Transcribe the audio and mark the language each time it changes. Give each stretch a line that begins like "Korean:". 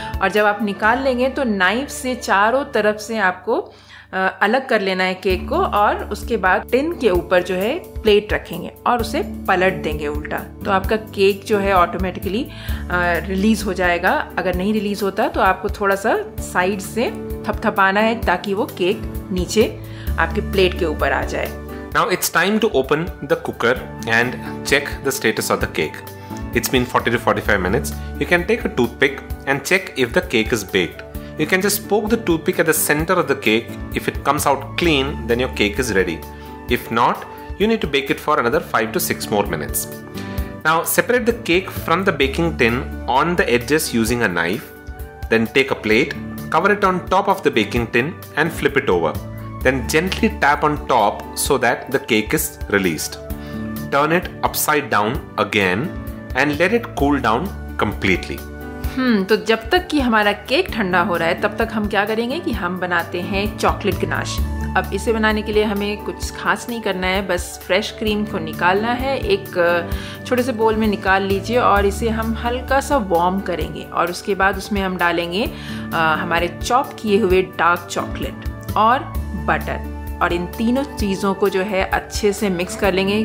Hindi: और जब आप निकाल लेंगे तो नाइफ से चारों तरफ से आपको अलग कर लेना है केक को, और उसके बाद टिन के ऊपर जो है प्लेट रखेंगे और उसे पलट देंगे उल्टा। तो आपका केक जो है ऑटोमेटिकली रिलीज हो जाएगा। अगर नहीं रिलीज होता तो आपको थोड़ा सा साइड से थपथपाना है ताकि वो केक नीचे आपके प्लेट के ऊपर आ जाए।
English: Now it's time to open the cooker and check the status of the cake. It's been 40 to 45 minutes. You can take a toothpick and check if the cake is baked. You can just poke the toothpick at the center of the cake. If it comes out clean, then your cake is ready. If not, you need to bake it for another 5 to 6 more minutes. Now separate the cake from the baking tin on the edges using a knife. Then take a plate, cover it on top of the baking tin and flip it over. Then gently tap on top so that the cake is released. Turn it upside down again and let it cool down completely.
Hindi: तो जब तक कि हमारा cake ठंडा हो रहा है तब तक हम क्या करेंगे कि हम बनाते हैं चॉकलेट गनाश। अब इसे बनाने के लिए हमें कुछ खास नहीं करना है, बस फ्रेश क्रीम को निकालना है। एक छोटे से बोल में निकाल लीजिए और इसे हम हल्का सा वार्म करेंगे और उसके बाद उसमें हम डालेंगे हमारे चॉप किए हुए डार्क चॉकलेट और बटर, और इन तीनों चीज़ों को जो है अच्छे से मिक्स कर लेंगे।